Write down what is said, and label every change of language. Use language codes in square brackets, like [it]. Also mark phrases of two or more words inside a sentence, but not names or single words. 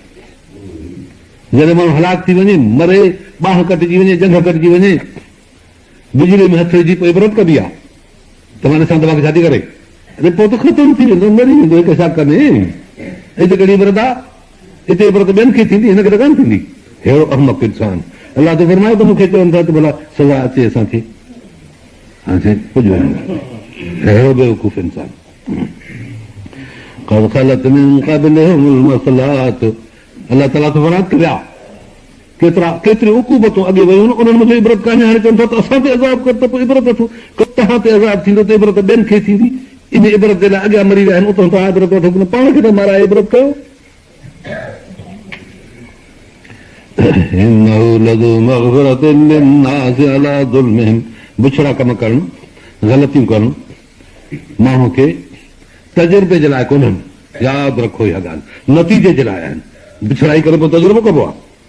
[sd] जॾहिं माण्हू हलाक थी वञे मरे बाहि कटिजी वञे जंघ कटिजी वञे बिजली में हथ विझी पोइ इबरत कबी आहे त मां ॾिसां तव्हांखे छा थी करे अरे पोइ त ख़तमु थी वेंदो मरी वेंदो हिकु छा कनि हिते कहिड़ी इबरत आहे हिते इबरत ॿियनि खे थींदी हिनखे त कान थींदी अहिड़ो अहमक इंसानु अलाह त फरमायो त मूंखे चवनि था त भला सज़ा अचे असांखे पुॼो अहिड़ो बेवकूफ़ इंसानु [ar] قد خلت من قبلهم المثلات [sd] अलाह ताला थो फरमाए कया केतिरी उकूबतूं अॻे वयूं उन्हनि मुंहिंजो इबरत कान्हे हाणे चवनि था त असां ते अज़ाब कर त पोइ इबरत वठो तव्हां ते अज़ाब थींदो त इबरत ॿियनि खे थींदी इन इबरत जे लाइ अॻियां मरी विया आहिनि उतां तव्हां इबरत वठो पाण खे त माराए इबरत कयो बुछड़ा कम करणु ग़लतियूं करणु माण्हू खे तजुर्बे जे लाइ कोन्हनि यादि रखो इहा ॻाल्हि नतीजे जे लाइ आहिनि बिछड़ाई करे पोइ तजुर्बो कबो आहे